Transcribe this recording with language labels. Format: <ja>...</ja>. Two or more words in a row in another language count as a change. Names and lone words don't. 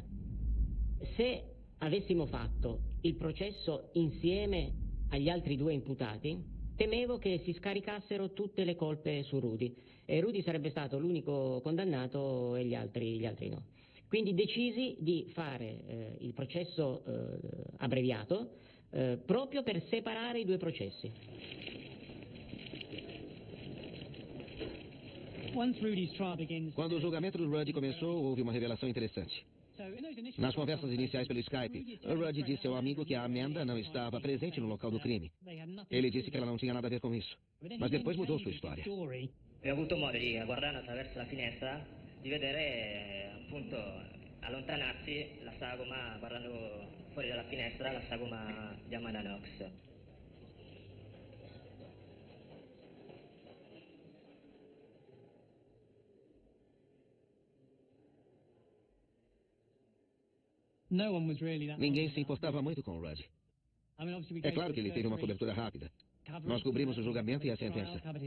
<it>Se avessimo fatto il processo insieme agli altri due imputati, temevo che si scaricassero tutte le colpe su Rudy. E Rudy sarebbe stato l'unico condannato e gli altri no. Quindi decisi di fare il processo abbreviato proprio per separare i due processi.</it> <pt>Quando o julgamento do Rudy começou, houve uma revelação interessante. Nas conversas iniciais pelo Skype, o Rudy disse ao amigo que a Amanda não estava presente no local do crime. Ele disse que ela não tinha nada a ver com isso. Mas depois mudou sua história.</pt> <it>E ho avuto modo di, guardando attraverso la finestra, di vedere appunto allontanarsi la sagoma, guardando fuori dalla finestra, la sagoma di Amanda Knox.</it> <pt>Ninguém se importava muito com o Rudy. É claro que ele teve uma cobertura rápida. Nós cobrimos o julgamento e a sentença.</pt>